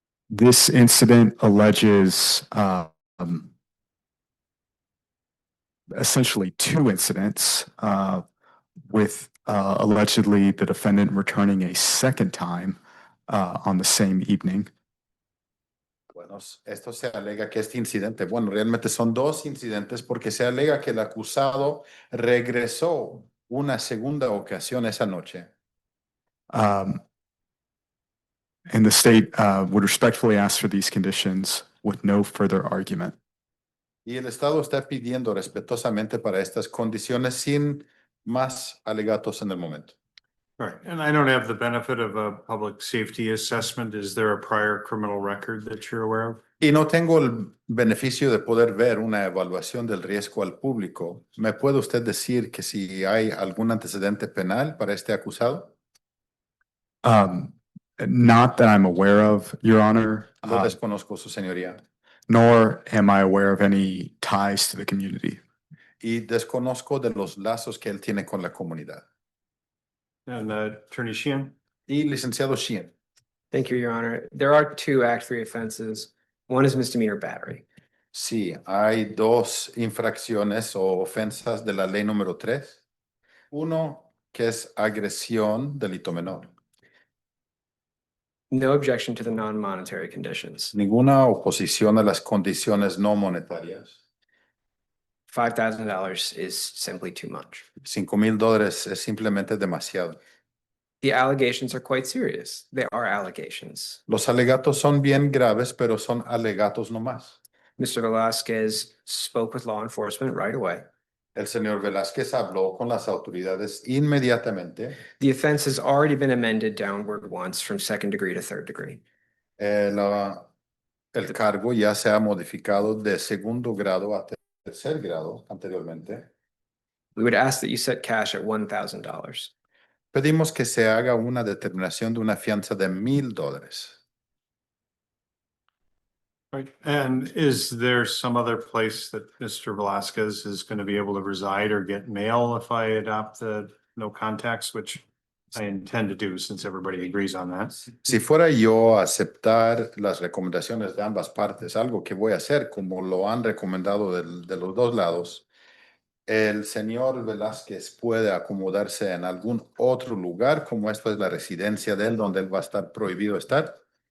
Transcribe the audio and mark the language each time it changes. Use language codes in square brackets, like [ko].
[en] This incident alleges essentially two incidents with allegedly the defendant returning a second time on the same evening. [es] Bueno, esto se alega que este incidente, bueno, realmente son dos incidentes porque se alega que el acusado regresó una segunda ocasión esa noche. [en] And the state would respectfully ask for these conditions with no further argument. [es] Y el Estado está pidiendo respetuosamente para estas condiciones sin más alegatos en el momento. [en] Right, and I don't have the benefit of a public safety assessment. Is there a prior criminal record that you're aware of? [es] Y no tengo el beneficio de poder ver una evaluación del riesgo al público. ¿Me puede usted decir que si hay algún antecedente penal para este acusado? [en] Not that I'm aware of, Your Honor, [es] Lo desconozco, su señoría. [en] nor am I aware of any ties to the community. [es] Y desconozco de los lazos que él tiene con la comunidad. [en] And Attorney Sheehan? [es] Y licenciado Sheehan. [en] Thank you, Your Honor. There are two Act 3 offenses. One is misdemeanor battery. [es] Sí, hay dos infracciones o ofensas de la ley número 3. Uno que es agresión, delito menor. [en] No objection to the non-monetary conditions. [es] Ninguna oposición a las condiciones no monetarias. [en] $5,000 is simply too much. [es] $5,000 es simplemente demasiado. [en] The allegations are quite serious. They are allegations. [es] Los alegatos son bien graves, pero son alegatos nomás. [en] Mr. Velasquez spoke with law enforcement right away. [es] El señor Velázquez habló con las autoridades inmediatamente. [en] The offense has already been amended downward once from second degree to third degree. [es] El cargo ya se ha modificado de segundo grado a tercer grado anteriormente. [en] We would ask that you set cash at $1,000. [es] Pedimos que se haga una determinación de una fianza de $1,000. [en] Right, and is there some other place that Mr. Velasquez is going to be able to reside or get mail if I adopt the no contacts, which I intend to do since everybody agrees on that? [es] Si fuera yo a aceptar las recomendaciones de ambas partes, algo que voy a hacer como lo han recomendado de los dos lados, el señor Velázquez puede acomodarse en algún otro lugar, como esto es la residencia de él, donde él va a estar prohibido estar.